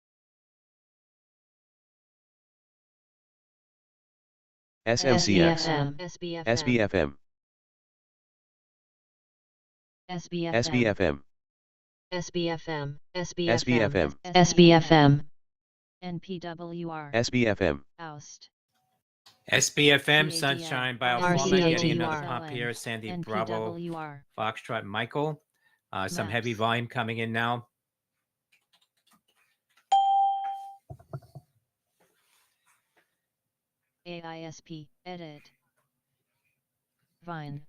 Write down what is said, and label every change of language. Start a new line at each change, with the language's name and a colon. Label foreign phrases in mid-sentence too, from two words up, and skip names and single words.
English: VSTE, SMCX, SBFM, SBFM, SBFM, SBFM, SBFM, NPWR, SBFM, Oust, SBFM, CADL, Sunshine Biopharma, getting another RCATR, pump here. Sandy Bravo, NPWR, Foxtrot Michael. Some heavy Maps. volume coming in now. AISP, Edit, Vine,